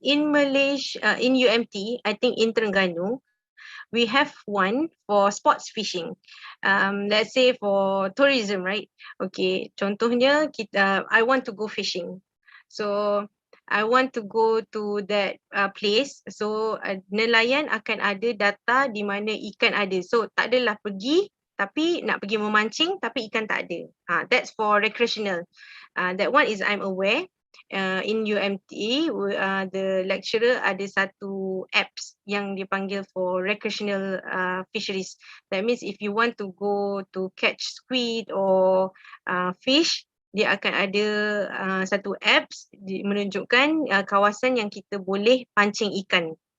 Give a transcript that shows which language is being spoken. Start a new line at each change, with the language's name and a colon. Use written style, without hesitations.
English: in Malaysia, in UMT, I think in Terengganu, we have one for sports fishing. Let's say for tourism, right? Okay,
Malay: contohnya
English: I want to go fishing. So I want to go to that place. So
Malay: nelayan akan ada data di mana ikan ada. So tak adalah pergi tapi nak pergi memancing tapi ikan tak ada.
English: That's for recreational. That one is I'm aware. In UMT, the lecturer
Malay: ada satu apps yang dipanggil
English: for recreational fisheries. That means if you want to go to catch squid or fish,
Malay: dia akan ada satu apps menunjukkan kawasan yang kita boleh pancing ikan.